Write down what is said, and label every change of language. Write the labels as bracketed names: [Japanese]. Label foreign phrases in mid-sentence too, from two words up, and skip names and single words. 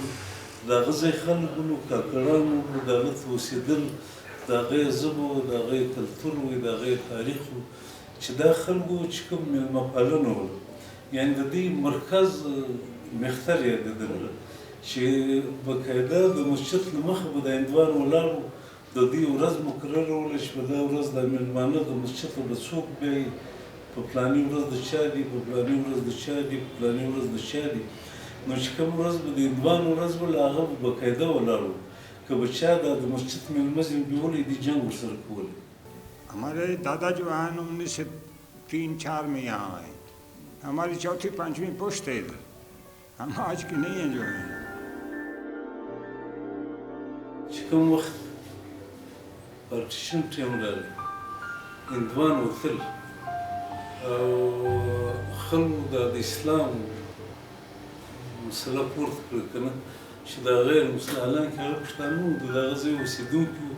[Pashto] د هغه ځای خلک وو، کاکړان وو، د هغه ته اوسېدل، د هغه یې ژبه وه، د هغه یې کلتور وو، د هغه یې تاریخ وو، چې دا خلکو چې کوم مېلمه پالنه وه، یعنې د دوی مرکز مختر یادېدل چې باقاعده د مسجد له مخه به د هندوان ولاړ وو، د دوی ورځ مقرره وله چې په دا ورځ دا مېلمانه د مسجد ته به څوک بیایي، په فلاني ورځ د چا دي، په فلاني ورځ د چا دي، په فلاني ورځ د چا دي. نو چې کوم ورځ به د هندوانو ورځ وله هغه به باقاعده ولاړ وو، که به چا دا د مسجد مېلمه ځین بیولی دي جنګ ورسره کولی. [Urdu] ہمارے دادا جو ہیں 1903-4 میں یہاں آئے، ہماری چوتھی پانچویں پشت ہے ادھر، ہم آج کی نہیں ہیں جو ہیں. [Pashto] چې کوم وخت [English] partition time [Pashto] راغی، هندوان وتل او خلکو دا د اسلام مسله پورته کړه که نه چې دا غیر مسله، حالانکې هغه پښتانه وو، د هغه ځای اوسېدونکي وو.